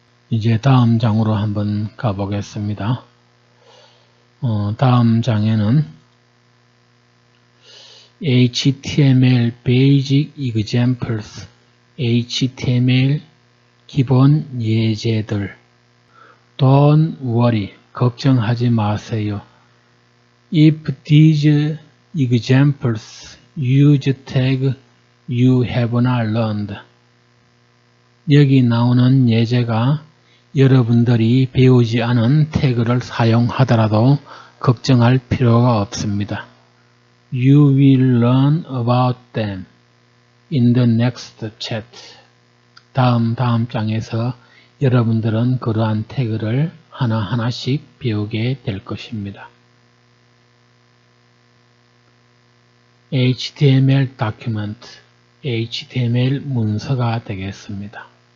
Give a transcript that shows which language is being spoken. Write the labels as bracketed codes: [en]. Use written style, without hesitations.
[ko] 이제 다음 장으로 한번 가보겠습니다. 다음 장에는 HTML Basic Examples, HTML 기본 예제들, [en] Don't worry, [ko] 걱정하지 마세요. [en] If these examples use tag you have not learned. [ko] 여기 나오는 예제가 여러분들이 배우지 않은 태그를 사용하더라도 걱정할 필요가 없습니다. [en] You will learn about them in the next chat. [ko] 다음 장에서 여러분들은 그러한 태그를 하나하나씩 배우게 될 것입니다. HTML document, HTML 문서가 되겠습니다.